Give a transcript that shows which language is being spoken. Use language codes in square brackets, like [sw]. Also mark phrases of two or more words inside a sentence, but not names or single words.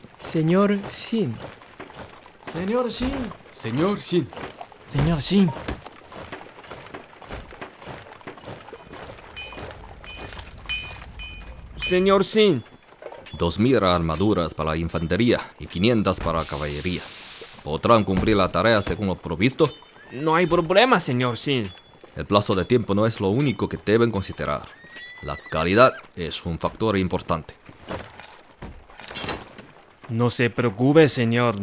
[es] Señor Xin. Señor Xin. Señor Xin. Señor Xin. Señor Xin. 2000 armaduras para la infantería y 500 para la caballería. ¿Podrán cumplir la tarea según lo provisto? No hay problema, señor Xin. El plazo de tiempo no es lo único que deben considerar. La calidad es un factor importante. No se preocupe, señor.